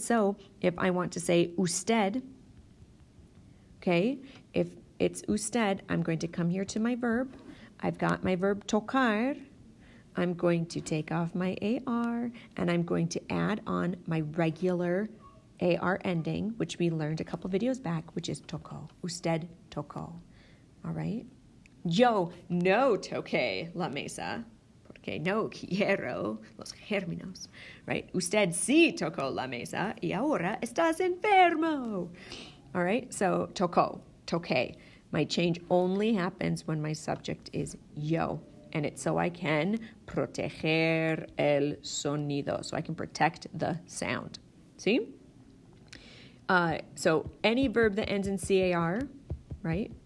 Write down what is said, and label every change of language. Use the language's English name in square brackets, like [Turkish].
[English] So if I want to say usted, okay, if it's usted, I'm going to come here to my verb. I've got my verb tocar. I'm going to take off my AR and I'm going to add on my regular AR ending, which we learned a couple videos back, which is toco. [Spanish] Usted toco. [English] All right? [Spanish] Yo no toqué la mesa, porque no quiero los gérmenos, [English] right? [Spanish] Usted sí tocó la mesa y ahora estás enfermo. [English] All right, so [Spanish] toqué. [English] My change only happens when my subject is yo. And it's so I can [Spanish] proteger el sonido. [English] So I can protect the sound. See? So any verb that ends in car, right?